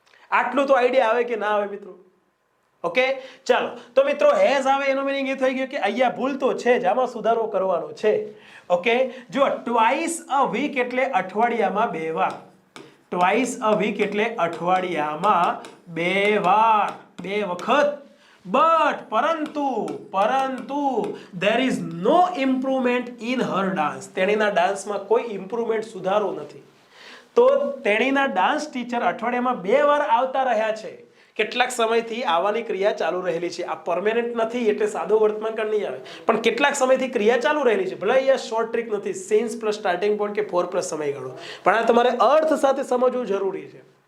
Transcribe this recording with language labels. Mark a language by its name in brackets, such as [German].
[Gujarati] આટલું તો આઈડિયા આવે કે ના આવે મિત્રો? ઓકે, ચાલો તો મિત્રો હેઝ આવે એનો મીનિંગ એ થઈ ગયો કે અહીંયા ભૂલ તો છે જ, આમાં સુધારો કરવાનો છે. ઓકે, જો ટ્વાઇસ અ વીક એટલે અઠવાડિયામાં 2 વાર. ટ્વાઇસ અ વીક એટલે અઠવાડિયામાં 2 વાર, 2 વખત. [English] but [Gujarati] પરંતુ [English] there is no improvement in her dance. [Gujarati] તેણીના ડાન્સમાં કોઈ ઇમ્પ્રુવમેન્ટ, સુધારો નથી. તો તેણીના ડાન્સ ટીચર અઠવાડિયામાં 2 વાર આવતા રહ્યા છે. કેટલાક સમયથી આવવાની ક્રિયા ચાલુ રહેલી છે. આ પરમેનન્ટ નથી એટલે સાદો વર્તમાન કાળ નહીં આવે, પણ કેટલાક સમયથી ક્રિયા ચાલુ રહેલી છે. ભલે અહીંયા શોર્ટ ટ્રીક નથી, સેન્સ પ્લસ સ્ટાર્ટિંગ પોઈન્ટ કે ફોર પ્લસ સમયગાળો, પણ આ તમારે અર્થ સાથે સમજવું જરૂરી છે.